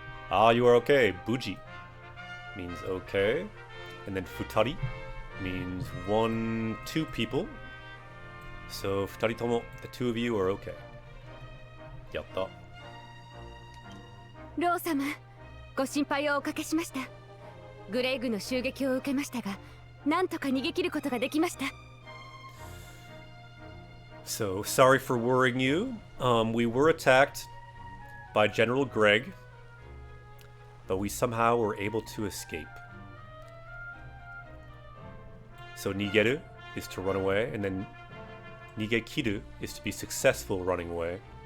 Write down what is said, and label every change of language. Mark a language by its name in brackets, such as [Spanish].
[English] Ah, you are okay. Buji means okay. And then futari means 1, 2 people. So futari tomo, the 2 of you are okay. [Japanese] Yatta. ロー様、ご心配をおかけしました。グレイグの襲撃を受けましたが、なんとか逃げ切ることができました。 [English] So, sorry for worrying you. We were attacked by General Greg, but we somehow were able to escape. So, nigeru is to run away, and then nigekiru is to be successful running away.